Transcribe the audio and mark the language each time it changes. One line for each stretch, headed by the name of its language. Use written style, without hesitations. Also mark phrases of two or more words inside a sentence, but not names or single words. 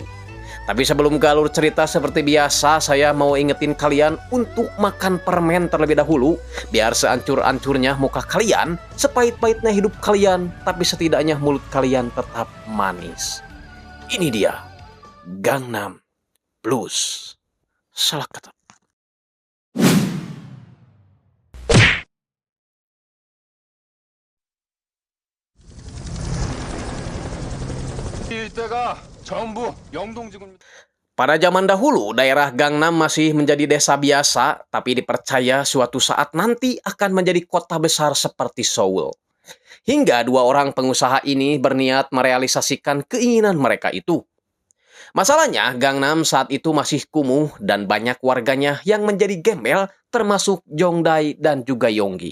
Indonesian: Tapi sebelum ke alur cerita seperti biasa, saya mau ingetin kalian untuk makan permen terlebih dahulu, biar seancur-ancurnya muka kalian, sepahit-pahitnya hidup kalian, tapi setidaknya mulut kalian tetap manis. Ini dia, Gangnam Blues. Salah kata.
Korean: 일대가 전부 영동지구입니다.
Indonesian: Pada zaman dahulu, daerah Gangnam masih menjadi desa biasa, tapi dipercaya suatu saat nanti akan menjadi kota besar seperti Seoul. Hingga dua orang pengusaha ini berniat merealisasikan keinginan mereka itu. Masalahnya, Gangnam saat itu masih kumuh dan banyak warganya yang menjadi gembel, termasuk Jongdae dan juga Yonggi.